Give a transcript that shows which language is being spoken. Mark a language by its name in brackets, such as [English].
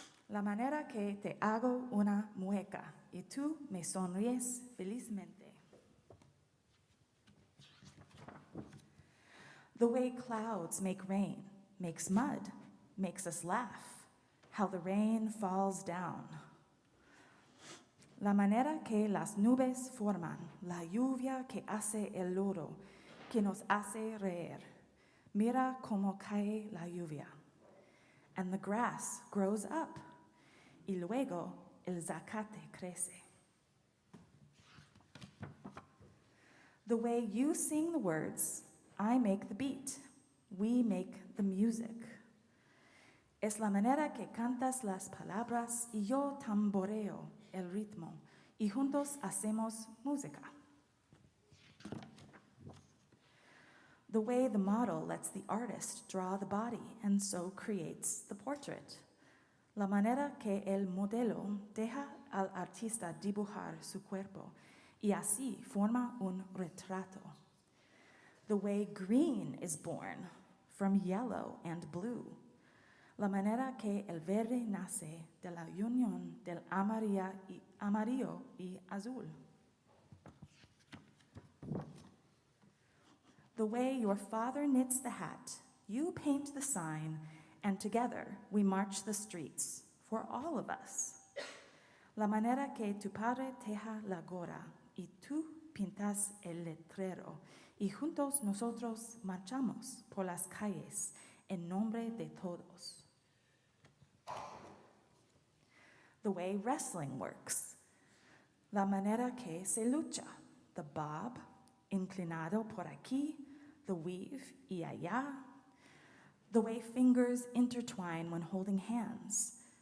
[Spanish] La manera que te hago una mueca y tú me sonríes felizmente. [English] The way clouds make rain, makes mud, makes us laugh, how the rain falls down. [Spanish] La manera que las nubes forman, la lluvia que hace el lodo, que nos hace reír. Mira cómo cae la lluvia. [English] And the grass grows up. [Spanish] Y luego el zacate crece. [English] The way you sing the words, I make the beat. We make the music. [Spanish] Es la manera que cantas las palabras y yo tamboreo el ritmo y juntos hacemos música. [English] The way the model lets the artist draw the body and so creates the portrait. [Spanish] La manera que el modelo deja al artista dibujar su cuerpo y así forma un retrato. [English] The way green is born from yellow and blue. [Spanish] La manera que el verde nace de la unión del amarillo y azul. [English] The way your father knits the hat, you paint the sign, and together we march the streets for all of us. [Spanish] La manera que tu padre teja la gorra y tú pintas el letrero y juntos nosotros marchamos por las calles en nombre de todos. [English] The way wrestling works. [Spanish] La manera que se lucha, [English] the bob, [Spanish] inclinado por aquí, [English] the weave [Spanish] y allá. [English] The way fingers intertwine when holding hands.